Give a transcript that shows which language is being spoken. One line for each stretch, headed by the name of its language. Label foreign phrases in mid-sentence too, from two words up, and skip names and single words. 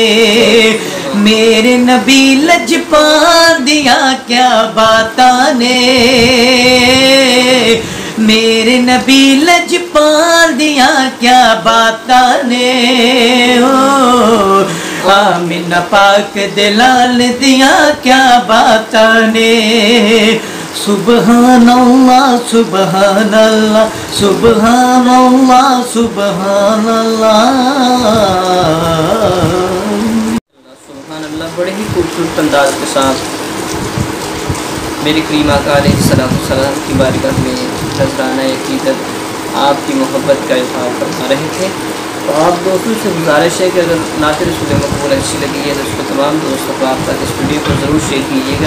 Punjabi: میرے نبی لجپال دیا کیا باتاں نے، میرے نبی لجپال دیا کیا باتاں نے ہو، آمنہ پاک دے لال دیا کیا باتاں نے.
Arabic: سبحان الله سبحان الله سبحان الله سبحان الله. سبحان الله.
Urdu: بڑے ہی خوبصورت انداز کے ساتھ میرے کریم آقا علیہ السلام کی بارگاہ میں نذرانہ عقیدت آپکی محبت کا اظہار فرما رہے تھے. تو آپ دوستوں سے گزارش ہے کہ اگر نعت رسول مقبول اچھی لگی ہے تو اسکو تمام دوستوں کو آپ تک اس ویڈیو کو ضرور شیئر کیجیےگا.